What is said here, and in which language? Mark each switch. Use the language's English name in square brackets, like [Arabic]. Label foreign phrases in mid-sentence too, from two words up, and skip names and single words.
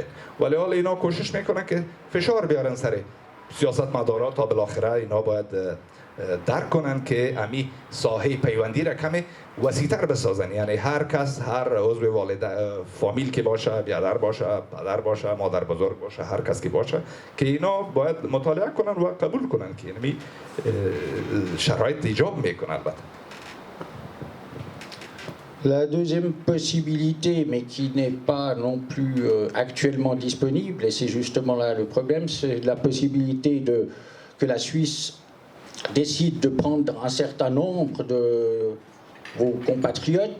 [Persian] ولی حالا اینا کوشش میکنن که فشار بیارن سر سیاستمدارا تا بالاخره اینا باید درک کنن که امی ساحه پیوندی را کمی وسیع‌تر بسازن. یعنی هر کس، هر عضو فامیل که باشه، برادر باشه، پدر باشه، مادر بزرگ باشه، هر کس که باشه، که اینا باید مطالعه کنن و قبول کنن که یعنی شرایط ایجاب میکنه. البته [French] La deuxième possibilité, mais qui n'est pas non plus actuellement disponible, et c'est justement là le problème, c'est la possibilité que la Suisse décide de prendre un certain nombre de vos compatriotes.